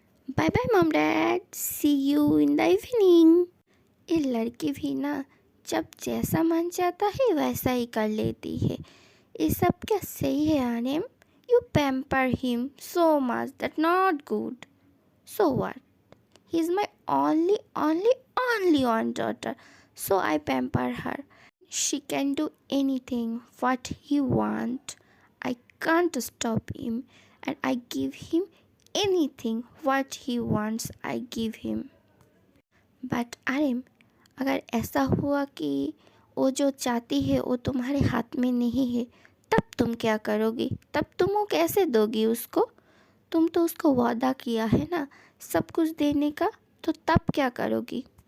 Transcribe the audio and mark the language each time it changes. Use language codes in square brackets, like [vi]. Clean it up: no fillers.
[en] Bye bye mom dad, see you in the evening. [hi] ये लड़की भी ना जब जैसा मन चाहता है वैसा ही कर लेती है। ये सब क्या सही है [en] Anim? You pamper him so much, that not good. So what? He is my only one daughter, so I pamper her. She can do anything what he want. I can't stop him, and I give him anything what he wants. I give him. [hi] But आनिम, अगर ऐसा हुआ कि वो जो चाहती है वो तुम्हारे हाथ में नहीं है, तब तुम क्या करोगी? तब तुम वो कैसे दोगी उसको? तुम तो उसको वादा किया है ना सब कुछ देने का, तो तब क्या करोगी?